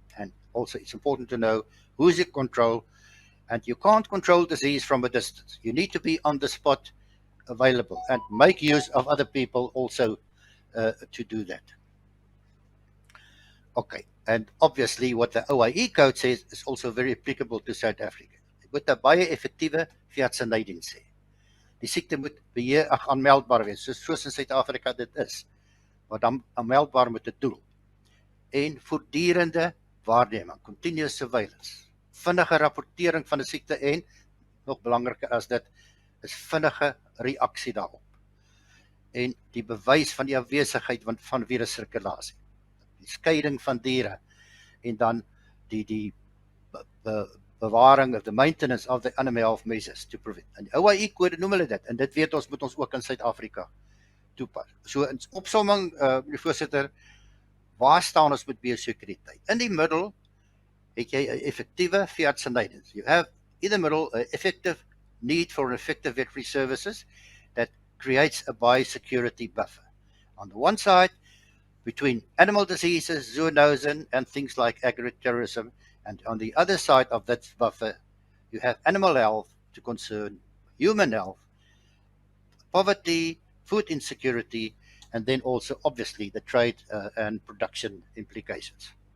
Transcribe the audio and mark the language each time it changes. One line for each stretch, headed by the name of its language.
English: And also it's important to know who is in control, and you can't control disease from a distance. You need to be on the spot available and make use of other people also to do that. Okay, and obviously what the OIE code says is also very applicable to South Africa.
Afrikaans: moet 'n baie effektiewe veeartsenydiens hê. Die siekte moet aanmeldbaar wees, soos in Suid-Afrika dit is, maar dan aanmeldbaar met 'n doel. En voortdurende waarneming,
English: continuous surveillance,
Afrikaans: vinnige rapportering van 'n siekte en, nog belangriker as dit, is vinnige reaksie daarop. En die bewys van die afwesigheid van virussirkulasie, die skeiding van diere, en dan die bewaring of
English: the maintenance of the animal health measures to prevent.
Afrikaans: En die OIE kode noem hulle dit, en dit weet ons moet ons ook in Suid-Afrika toepas. So in opsomming, meneer voorsitter, waar staan ons met biosekuriteit? In die middel het jy 'n effektiewe veeartsenydiens.
English: You have in the middle an effective need for effective veterinary services that creates a biosecurity buffer. On the one side, between animal diseases, zoonosin, and things like agri-terrorism, and on the other side of that buffer, you have animal health to concern human health, poverty, food insecurity, and then also obviously the trade and production implications.